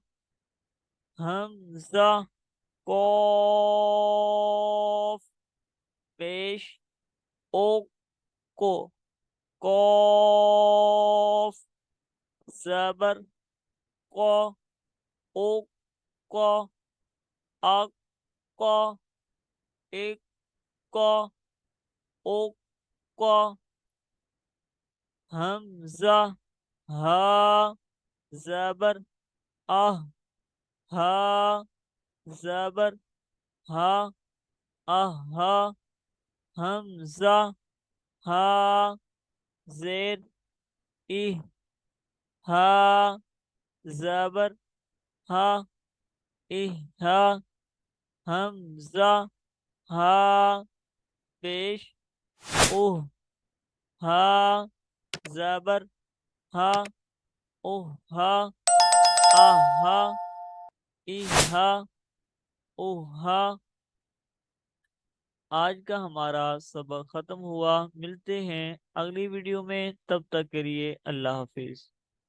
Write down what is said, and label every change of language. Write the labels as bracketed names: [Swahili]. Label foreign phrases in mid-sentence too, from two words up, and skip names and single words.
[Urdu] حمزہ قوف پیش او کو قوف زبر کو او کو اک کو ایک کو او کو حمزہ ہا زبر آہ ہا زبر ہا ہا حمزہ ہا زیر ای ہا زبر ہا ای ہا حمزہ ہا پیش اوہ ہا زبر ہا اوہ ہا آہا ایہا اوہا۔ آج کا ہمارا سبق ختم ہوا، ملتے ہیں اگلی ویڈیو میں، تب تک کے لیے اللہ حافظ۔